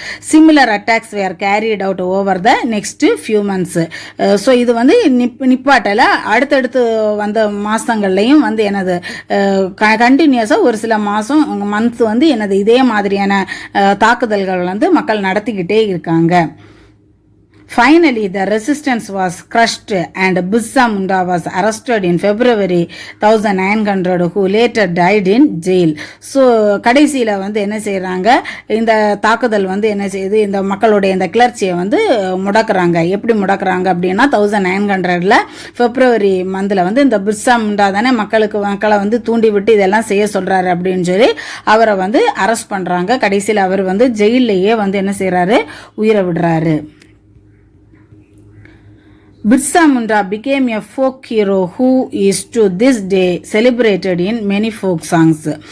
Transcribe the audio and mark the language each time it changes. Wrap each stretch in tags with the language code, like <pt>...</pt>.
<en>Similar attacks were carried out over the next few months.</en> <ta>So இது வந்து நிப்பாட்டல, அடுத்தடுத்து வந்த மாதங்கள்லையும் வந்து எனது கண்டினியூஸாக ஒரு சில மந்த்ஸ் வந்து எனது இதே மாதிரியான தாக்குதல்கள் வந்து மக்கள் நடத்திக்கிட்டே இருக்காங்க.</ta> <en>Finally, the resistance was crushed and Birsa Munda was arrested in February 1900, who later died in jail.</en> <ta>So, கடைசியில் வந்து என்ன செய்கிறாங்க, இந்த தாக்குதல் வந்து என்ன செய்யுது, இந்த மக்களுடைய இந்த கிளர்ச்சியை வந்து முடக்கிறாங்க. எப்படி முடக்கிறாங்க அப்படின்னா 1900ல் February மந்தில் வந்து இந்த பிர்சா முண்டா தானே மக்களை வந்து தூண்டி விட்டு இதெல்லாம் செய்ய சொல்கிறாரு அப்படின்னு சொல்லி அவரை வந்து அரெஸ்ட் பண்ணுறாங்க. கடைசியில் அவர் வந்து ஜெயிலேயே வந்து என்ன செய்கிறாரு, உயிரை விடுறாரு.</ta> <en>Birsa Munda became a folk hero who is to this day celebrated in many folk songs.</en>